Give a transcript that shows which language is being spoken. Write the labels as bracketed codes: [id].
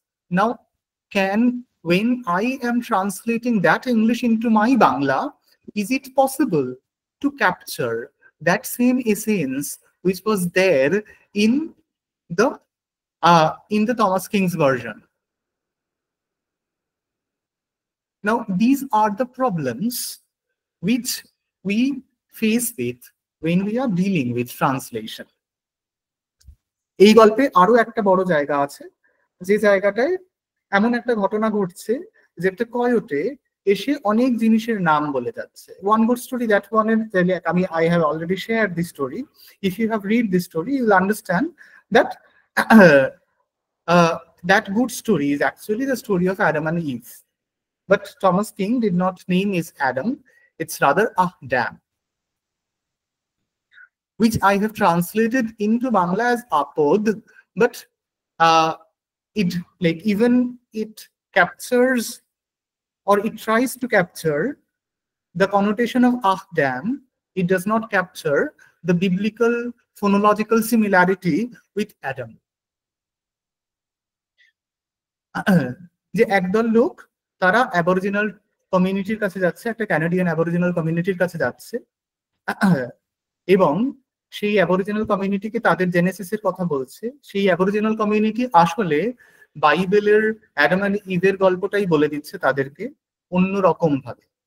[en] Now when I am translating that English into my Bangla, is it possible to capture that same essence which was there in the Thomas King's version? Now these are the problems which we face with when we are dealing with translation. [bn] এই গল্পে আরো একটা বড় জায়গা আছে, যে জায়গাটায় এমন একটা ঘটনা ঘটছে যেটা কয়োটে এসে অনেক জিনিসের নাম বলে যাচ্ছে। [en] One good story that ওয়ানের, I have already shared this story. If you have read this story, you will understand that that good story is actually the story of Adam and Eve. But Thomas King did not name his Adam, it's rather Adam. which I have translated into Bangla as apod, but it captures, or it tries to capture, the connotation of damn. It does not capture the biblical phonological similarity with Adam. [bn] যে একদল লোক তারা aboriginal কমিউনিটির কাছে যাচ্ছে, একটা Canadian aboriginal কমিউনিটির কাছে যাচ্ছে, এবং সেই অ্যাবরিজিনাল কমিউনিটিকে তাদের জেনেসিসের কথা বলছে। সেই অ্যাবরিজিনাল কমিউনিটি আসলে বাইবেলের অ্যাডাম এন্ড ইভের গল্পটাই বলে দিচ্ছে তাদেরকে অন্য রকম ভাবে।